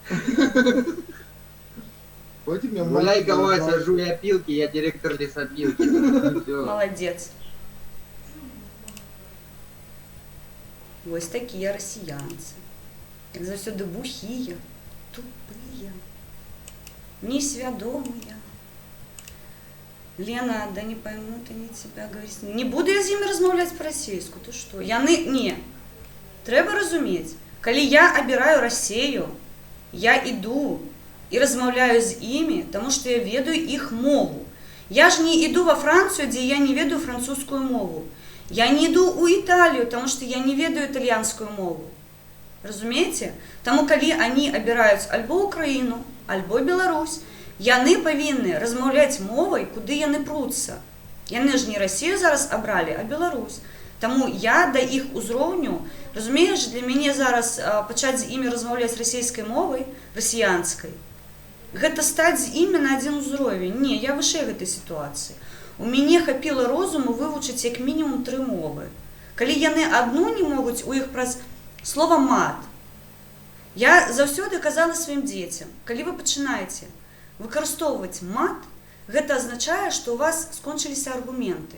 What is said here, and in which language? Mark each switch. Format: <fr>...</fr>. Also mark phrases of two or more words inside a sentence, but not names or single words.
<ru>Гуляй, кого я сажу, я пилки, я директор лесопилки. Всё.</ru> <uk>Молодець. Ось такі росіянці. Як завсюди бухі, тупі, несвідомі.</uk> <ru>Лена, да не поймут они тебя, говорить.</ru> <uk>Не буду я з ними розмовляти по-російську, ти що? Ні. Треба розуміти, коли я обираю Росію, я іду і розмовляю з ними, тому що я ведаю їх мову.</uk> <ru>Я ж не иду во Францию, где я не ведаю французскую мову. Я не иду у Италию, потому что я не ведаю итальянскую мову.</ru> <be>Разумеете?</be> <uk>Тому, коли они обирают альбо Украину, альбо Беларусь, яны повинны розмовляти мовою, куди яны пруться.</uk> <be>Яны ж не Росію зараз обрали, а Беларусь.</be> <uk>Тому я до їх узровню, розумієш, для мене зараз почати з імі розмовляти російською мовою,</uk> <be>росіянською, гэта стаць з імі на адзін узровень. Не, я вышэй гэтай сітуацыі. У мяне хапіла розуму вывучыць як мінімум 3 мовы. Калі яны адну не могуць, у іх праз слова мат. Я заўсёды казала сваім дзецям, калі вы пачынаеце выкарыстоўваць мат, гэта азначае, што у вас скончыліся аргументы.</be>